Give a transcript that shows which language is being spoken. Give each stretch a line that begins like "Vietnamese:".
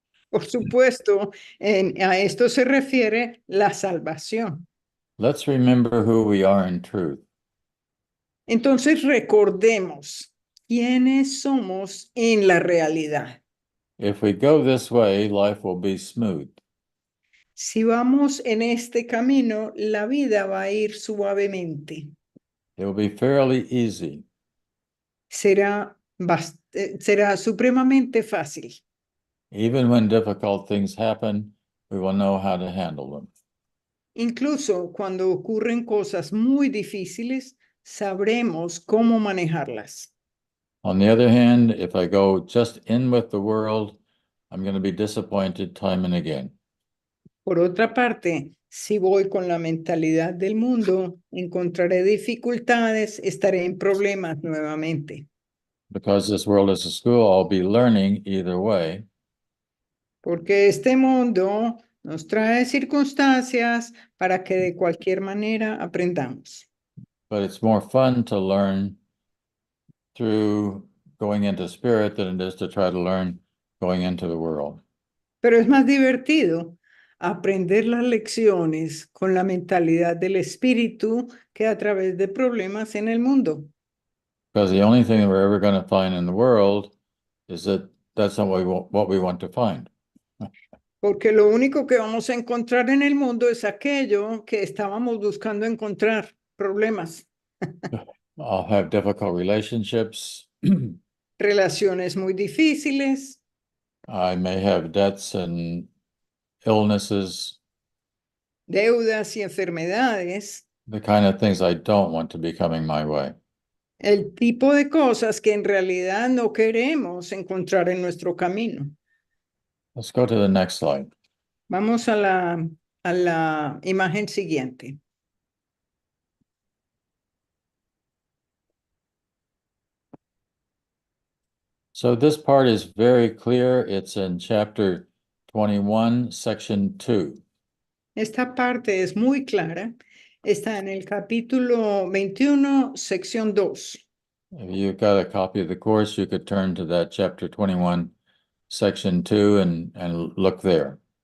Spanish: Por supuesto, a esto se refiere la salvación.
English: Let's remember who we are in truth.
Spanish: Entonces recordemos quiénes somos en la realidad.
English: If we go this way, life will be smooth.
Spanish: Si vamos en este camino, la vida va a ir suavemente.
English: It will be fairly easy.
Spanish: Será supremamente fácil.
English: Even when difficult things happen, we will know how to handle them.
Spanish: Incluso cuando ocurren cosas muy difíciles, sabremos cómo manejarlas.
English: On the other hand, if I go just in with the world, I'm going to be disappointed time and again.
Spanish: Por otra parte, si voy con la mentalidad del mundo, encontraré dificultades, estaré en problemas nuevamente.
English: Because this world is a school, I'll be learning either way.
Spanish: Porque este mundo nos trae circunstancias para que de cualquier manera aprendamos.
English: But it's more fun to learn through going into spirit than it is to try to learn going into the world.
Spanish: Pero es más divertido aprender las lecciones con la mentalidad del espíritu que a través de problemas en el mundo.
English: Because the only thing that we're ever going to find in the world is that that's not what we want to find.
Spanish: Porque lo único que vamos a encontrar en el mundo es aquello que estábamos buscando encontrar, problemas.
English: I'll have difficult relationships.
Spanish: Relaciones muy difíciles,
English: I may have debts and illnesses,
Spanish: deudas y enfermedades,
English: the kind of things I don't want to be coming my way.
Spanish: el tipo de cosas que en realidad no queremos encontrar en nuestro camino.
English: Let's go to the next slide.
Spanish: Vamos a la imagen siguiente.
English: So this part is very clear. It's in chapter 21, section 2.
Spanish: Esta parte es muy clara. Está en el capítulo 21, sección 2.
English: If you've got a copy of the course, you could turn to that chapter 21, section 2 and look there.